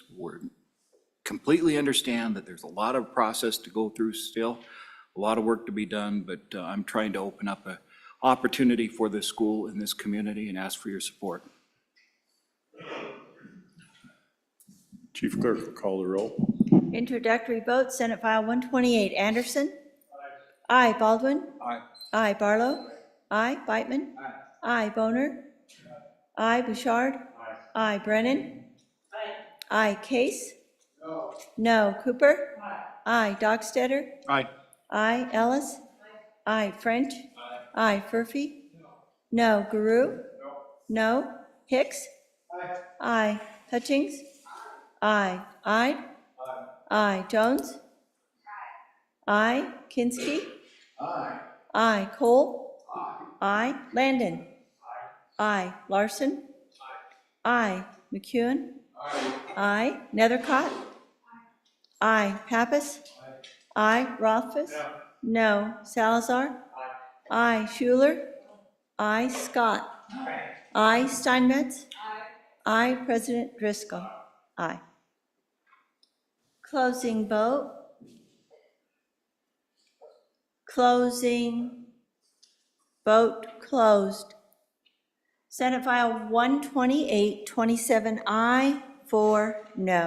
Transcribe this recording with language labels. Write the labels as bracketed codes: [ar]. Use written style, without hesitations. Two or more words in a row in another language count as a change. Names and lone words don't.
[en] We completely understand that there's a lot of process to go through still, a lot of work to be done, but I'm trying to open up an opportunity for this school and this community and ask for your support. Chief Clerk will call the roll. Introductory vote, Senate File 128, Anderson. Aye. Baldwin. Aye. Aye. Barlow. Aye. Beitman. Aye. Boner. Aye. Bouchard. Aye. Brennan. Aye. Case. No. Cooper. Aye. Dockstetter. Aye. Aye. Ellis. Aye. French. Aye. Murphy. No. Guru. No. Hicks. Aye. Hutchings. Aye. Ide. Aye. Jones. Aye. Kinski. Aye. Kolb. Aye. Landon. Aye. Larson. Aye. McEwen. Aye. Nethercott. Aye. Pappas. Aye. Rothfuss. No. Salazar. Aye. Schuler. Aye. Scott. Aye. Steinmetz. Aye. President Driscoll. Aye. Closing vote. Closing. Vote closed. Senate File 128, 27 aye, 4 no.